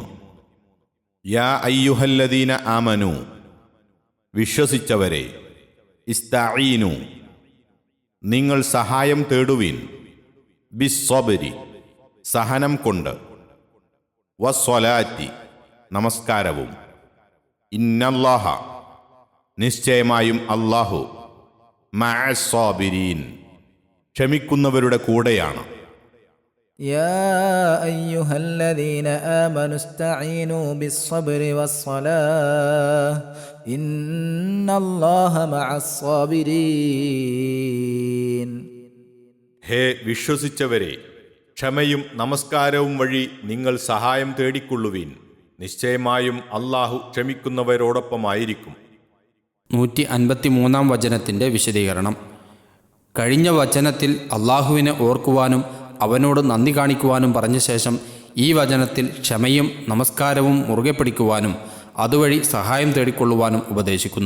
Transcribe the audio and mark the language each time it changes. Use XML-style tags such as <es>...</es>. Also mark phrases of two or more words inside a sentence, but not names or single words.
<ar>يا أيها الذين آمنوا,</ar> <ml>വിശ്വസിച്ചവരെ, ഇസ്തഈനു, നിങ്ങൾ സഹായം തേടുവിൻ, ബിസ്സബ്രി, സഹനം കൊണ്ട്, വസ്സലാത്തി, നമസ്കാരവും, ഇന്നല്ലാഹ, നിശ്ചയമായും അല്ലാഹു, മഅസ്സാബിരീൻ, ക്ഷമിക്കുന്നവരുടെ കൂടെയാണ്.</ml> <ar>يا أيها الذين آمنوا استعينوا بالصبر والصلاة إن الله مع الصابرين.</ar> <ml>ഹേ വിശ്വസിച്ചവരെ, ക്ഷമയും നമസ്കാരവും വഴി നിങ്ങൾ സഹായം തേടിക്കൊള്ളുവിൻ, നിശ്ചയമായും അല്ലാഹു ക്ഷമിക്കുന്നവരോടൊപ്പമായിരിക്കും. 153 വചനത്തിൻ്റെ വിശദീകരണം. കഴിഞ്ഞ വചനത്തിൽ അള്ളാഹുവിനെ ഓർക്കുവാനും അവനോട് നന്ദി കാണിക്കുവാനും പറഞ്ഞ ശേഷം ഈ വചനത്തിൽ ക്ഷമയും നമസ്കാരവും മുറുകെ പിടിക്കുവാനും അതുവഴി സഹായം തേടിക്കൊള്ളുവാനും ഉപദേശിക്കുന്നു.</ml>